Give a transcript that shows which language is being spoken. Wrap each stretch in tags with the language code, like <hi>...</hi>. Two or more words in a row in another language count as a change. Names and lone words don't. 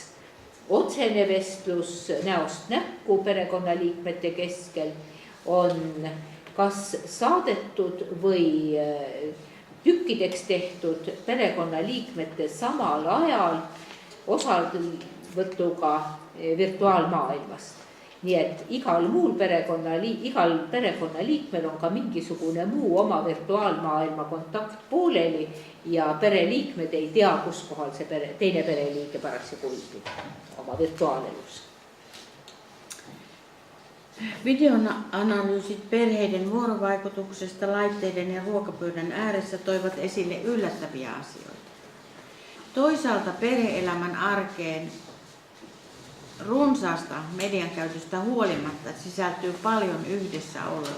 <et>Otsene vestlus näost näkku perekonnaliikmete keskel on kas saadetud või tükkideks tehtud perekonnaliikmete samal ajal osavõtuga virtuaalmaailmast. Nii et igal perekonnaliikmel on ka mingisugune muu oma virtuaalmaailma kontakt pooleli ja pereliikmed ei tea, kus kohal see teine pereliike parasjagu viibib oma virtuaalelus.</et> <fi>Videoanalyysit perheiden vuorovaikutuksesta laitteiden ja ruokapöydän ääressä toivat esille yllättäviä asioita. Toisaalta perhe-elämän arkeen runsaasta median käytöstä huolimatta sisältyy paljon yhdessäoloa.</fi>